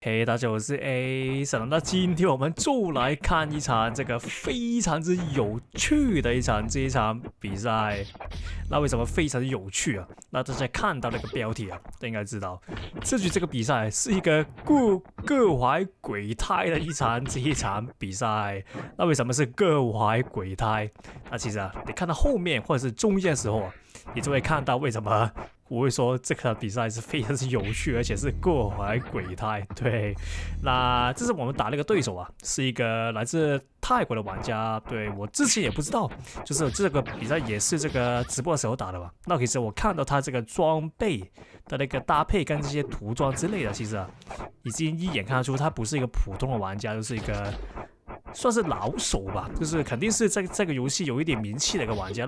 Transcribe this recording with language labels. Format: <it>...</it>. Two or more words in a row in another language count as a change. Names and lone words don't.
<zh>嘿，大家好，我是 A 神。那今天我們就來看一場這個非常之有趣的一場比賽。那為什麼非常之有趣啊？那大家看到那個標題啊，都應該知道，這個比賽是一個各懷鬼胎的一場比賽。那為什麼是各懷鬼胎？那其實啊，你看到後面或者是中間的時候啊，你就會看到為什麼我會說這個比賽是非常之有趣，而且是各懷鬼胎。對，那這是我們打那個對手啊，是一個來自泰國的玩家。對，我之前也不知道，就是這個比賽也是這個直播的時候打的吧。那其實我看到他這個裝備的那個搭配跟這些塗裝之類的，其實啊，已經一眼看得出他不是一個普通的玩家，就是一個算是老手吧，就是肯定是在這個遊戲有一點名氣的一個玩家。</zh>